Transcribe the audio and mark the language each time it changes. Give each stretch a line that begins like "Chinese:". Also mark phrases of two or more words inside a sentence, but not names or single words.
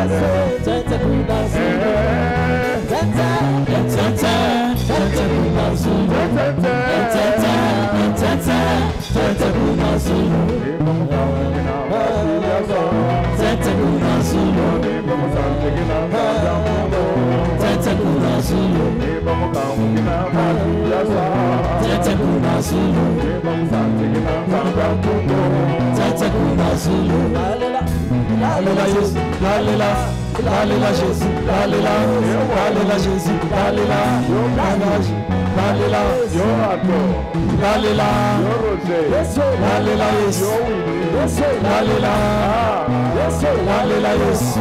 Kongo: Tete kuna Zulu Tete kuna Zulu Tete kuna Zulu Tete kuna Zulu Tete kuna Zulu Tete kuna Zulu Tete kuna Zulu
French: Alléluia Jésus Alléluia Alléluia Jésus Alléluia Alléluia Jésus Alléluia Alléluia Alléluia Alléluia Jésus Alléluia Alléluia Jésus